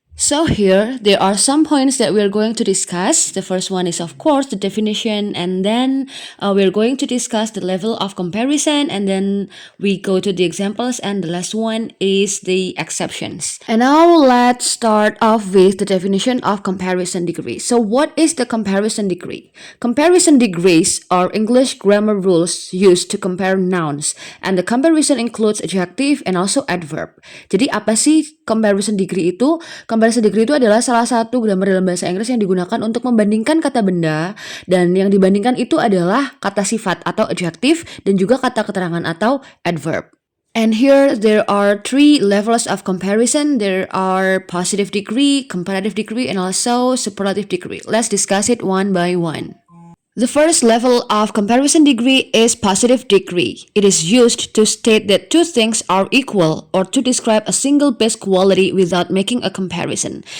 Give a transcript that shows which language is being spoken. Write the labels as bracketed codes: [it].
[en] So here, there are some points that we are going to discuss. The first one is, of course, the definition, and then we're going to discuss the level of comparison, and then we go to the examples, and the last one is the exceptions. And now let's start off with the definition of comparison degree. So what is the comparison degree? Comparison degrees are English grammar rules used to compare nouns, and the comparison includes adjective and also adverb. [id] Jadi apa sih comparison degree itu? Comparison degree itu adalah salah satu grammar dalam bahasa Inggris yang digunakan untuk membandingkan kata benda, dan yang dibandingkan itu adalah kata sifat atau adjective dan juga kata keterangan atau adverb. [en] And here there are 3 levels of comparison. There are positive degree, comparative degree, and also superlative degree. Let's discuss it one by one. The first level of comparison degree is positive degree. It is used to state that two things are equal or to describe a single base quality without making a comparison.